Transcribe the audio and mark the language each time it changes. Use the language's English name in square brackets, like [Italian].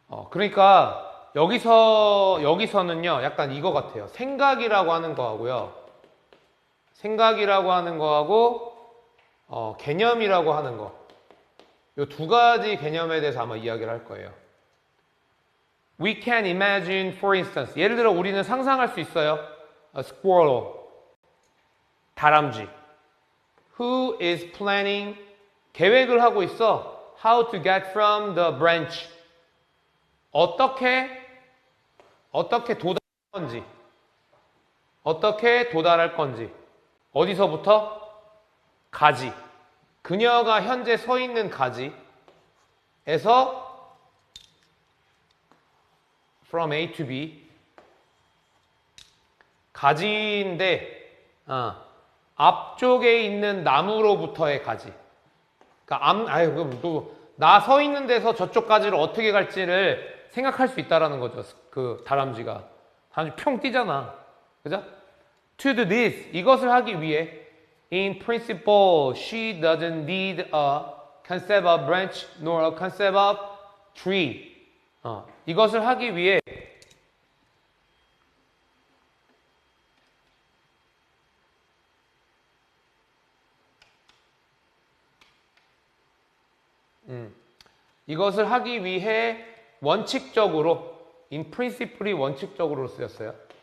[Korean] 그러니까 여기서는요, 약간 이거 같아요. 생각이라고 하는 거하고요. 생각이라고 하는 거하고, 개념이라고 하는 거. 요 두 가지 개념에 대해서 아마 이야기를 할 거예요. [English] We can imagine, for instance. [Korean] 예를 들어 우리는 상상할 수 있어요. [English] A squirrel. [Korean] 다람쥐. [English] Who is planning? [Korean] 계획을 하고 있어. [English] How to get from the branch. [Korean] 어떻게 도달할 건지. 어떻게 도달할 건지. 어디서부터? 가지. 그녀가 현재 서 있는 가지에서 [English] from A to B. [Korean] 가지인데 앞쪽에 있는 나무로부터의 가지. 그러니까 나 서 있는 데서 저쪽 가지를 어떻게 갈지를 생각할 수 있다라는 거죠. 그 다람쥐가. 다람쥐 평 뛰잖아. 그죠? [English] To do this. [Korean] 이것을 하기 위해 [English] in principle, she doesn't need a concept of branch nor a concept of tree. [Korean] 이것을 하기 위해 이것을 하기 위해 원칙적으로 [English] in principle [Korean] 이 원칙적으로 쓰였어요.